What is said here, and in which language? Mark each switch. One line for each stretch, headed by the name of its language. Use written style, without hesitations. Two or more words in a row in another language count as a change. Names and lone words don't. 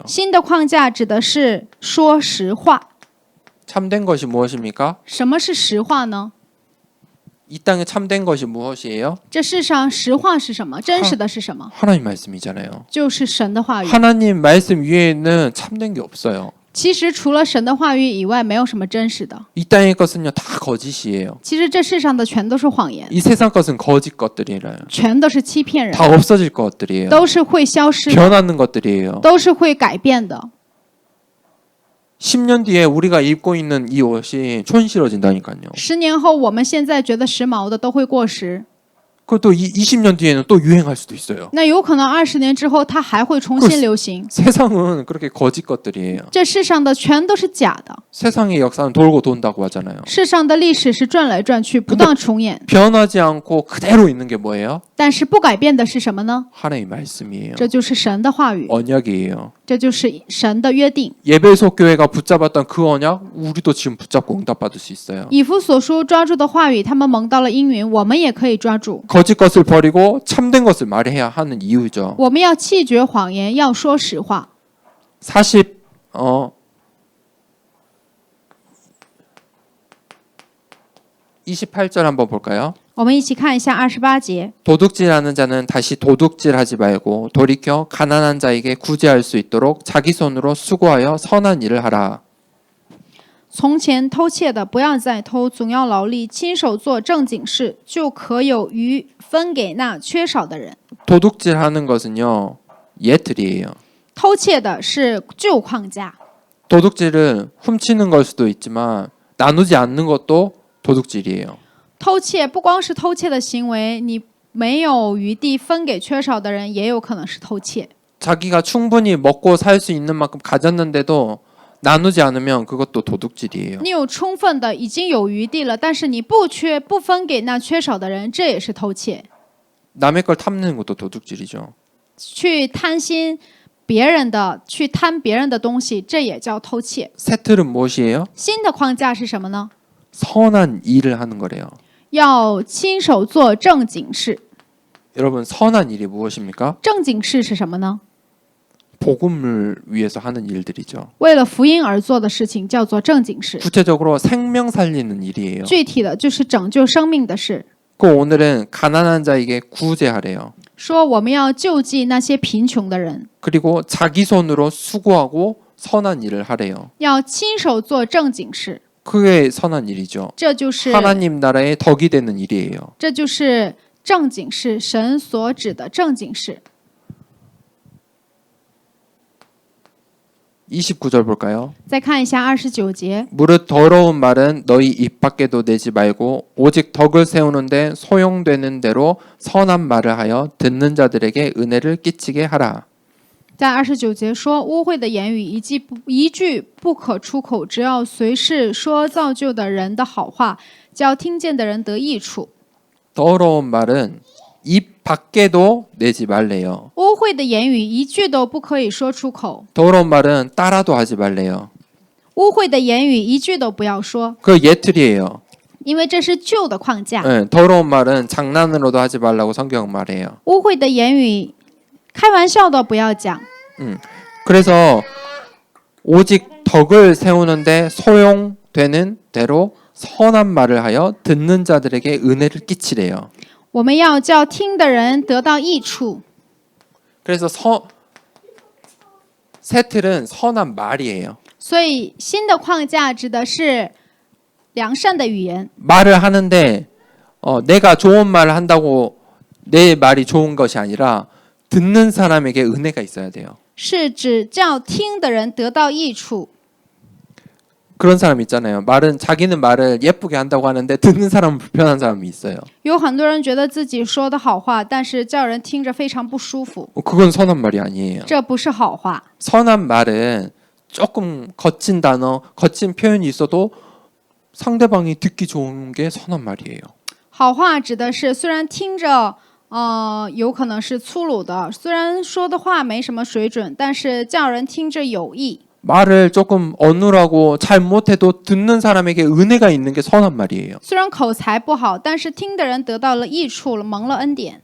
Chinese: 新的框架指的是说实话。
Korean: 참된 것이 무엇입니까?
Chinese: 什么是实话呢？
Korean: 이 땅에 참된 것이 무엇이에요?
Chinese: 这世上实话是什么？真实的是什么？
Korean: 하나님 말씀이잖아요.
Chinese: 就是神的话语。
Korean: 하나님 말씀 위에는 참된 게 없어요.
Chinese: 其实除了神的话语以外，没有什么真实的。
Korean: 이 땅의 것은요 다 거짓이에요.
Chinese: 其实这世上的全都是谎言，
Korean: 이 세상 것은 거짓 것들이에요.
Chinese: 全都是欺骗人，
Korean: 다 없어질 것들이에요.
Chinese: 都是会消失的，
Korean: 변하는 것들이에요.
Chinese: 都是会改变的。
Korean: 10년 뒤에 우리가 입고 있는 이 옷이 촌스러진다니까요.
Chinese: 10 年后，我们现在觉得时髦的都会过时，
Korean: 그것도 20년 뒤에는 또 유행할 수도 있어요.
Chinese: 那有可能20年之后它还会重新流行。
Korean: 세상은 그렇게 거짓 것들이에요.
Chinese: 这世上的全都是假的，
Korean: 세상의 역사는 돌고 돈다고 하잖아요.
Chinese: 世上的历史是转来转去，不断重演。
Korean: 변하지 않고 그대로 있는 게 뭐예요?
Chinese: 但是不改变的是什么呢？
Korean: 하나님의 말씀이에요.
Chinese: 这就是神的话语，
Korean: 언약이에요.
Chinese: 这就是神的约定。
Korean: 예배소 교회가 붙잡았던 그 언약 우리도 지금 붙잡고 응답받을 수 있어요.
Chinese: 以弗所书抓住的话语，他们蒙到了应允，我们也可以抓住。
Korean: 거짓 것을 버리고 참된 것을 말해야 하는 이유죠.
Chinese: 我们要弃绝谎言，要说实话。
Korean: 28절 한번 볼까요?
Chinese: 我们一起看一下28节。
Korean: 도둑질하는 자는 다시 도둑질하지 말고 돌이켜 가난한 자에게 구제할 수 있도록 자기 손으로 수고하여 선한 일을 하라.
Chinese: 从前偷窃的不要再偷，总要劳力，亲手做正经事，就可有余分给那缺少的人。
Korean: 도둑질하는 것은요 예틀이에요.
Chinese: 偷窃的是旧框架，
Korean: 도둑질은 훔치는 걸 수도 있지만 나누지 않는 것도 도둑질이에요.
Chinese: 偷窃不光是偷窃的行为，你没有余地分给缺少的人，也有可能是偷窃。
Korean: 자기가 충분히 먹고 살 수 있는 만큼 가졌는데도 나누지 않으면 그것도 도둑질이에요.
Chinese: 你有充分的，已经有余地了，但是你不分给那缺少的人，这也是偷窃。
Korean: 남의 걸 탐내는 것도 도둑질이죠.
Chinese: 去贪心别人的，去贪别人的东西，这也叫偷窃。
Korean: 새 틀은 무엇이에요?
Chinese: 新的框架是什么呢？
Korean: 선한 일을 하는 거래요.
Chinese: 要亲手做正经事。
Korean: 여러분 선한 일이 무엇입니까?
Chinese: 正经事是什么呢？
Korean: 복음을 위해서 하는 일들이죠.
Chinese: 为了福音而做的事情叫做正经事。
Korean: 구체적으로 생명 살리는 일이에요.
Chinese: 具体的就是拯救生命的事。
Korean: 그 오늘은 가난한 자에게 구제하래요.
Chinese: 说我们要救济那些贫穷的人，
Korean: 그리고 자기 손으로 수고하고 선한 일을 하래요.
Chinese: 要亲手做正经事，
Korean: 그게 선한 일이죠.
Chinese: 这就是
Korean: 하나님 나라의 덕이 되는 일이에요.
Chinese: 这就是正经事，神所指的正经事。
Korean: 29절 볼까요?
Chinese: 再看一下29节，
Korean: 무릇 더러운 말은 너희 입 밖에도 내지 말고 오직 덕을 세우는데 소용되는 대로 선한 말을 하여 듣는 자들에게 은혜를 끼치게 하라.
Chinese: 在29节说，污秽的言语一句不可出口，只要随时说造就的人的好话，叫听见的人得益处。
Korean: 더러운 말은 입 밖에도 내지 말래요.
Chinese: 污秽的言语一句都不可以说出口，
Korean: 더러운 말은 따라도 하지 말래요.
Chinese: 污秽的言语一句都不要说，
Korean: 그 예틀이에요.
Chinese: 因为这是旧的框架。
Korean: 네, 더러운 말은 장난으로도 하지 말라고 성경은 말해요.
Chinese: 污秽的言语，开玩笑都不要讲。
Korean: 그래서 오직 덕을 세우는데 소용되는 대로 선한 말을 하여 듣는 자들에게 은혜를 끼치래요.
Chinese: 我们要叫听的人得到益处。
Korean: 그래서 새 틀은 선한 말이에요.
Chinese: 所以新的框架指的是良善的语言。
Korean: 말을 하는데 내가 좋은 말을 한다고 내 말이 좋은 것이 아니라 듣는 사람에게 은혜가 있어야 돼요.
Chinese: 是指叫听的人得到益处。
Korean: 그런 사람 있잖아요. 자기는 말을 예쁘게 한다고 하는데 듣는 사람은 불편한 사람이 있어요.
Chinese: 有很多人觉得自己说的好话，但是叫人听着非常不舒服，
Korean: 그건 선한 말이 아니에요.
Chinese: 这不是好话。
Korean: 선한 말은 조금 거친 단어, 거친 표현이 있어도 상대방이 듣기 좋은 게 선한 말이에요.
Chinese: 好话指的是虽然听着有可能是粗鲁的，虽然说的话没什么水准，但是叫人听着有益。
Korean: 말을 조금 어눌하고 잘 못해도 듣는 사람에게 은혜가 있는 게 선한 말이에요.
Chinese: 虽然口才不好，但是听的人得到了益处了，蒙了恩典。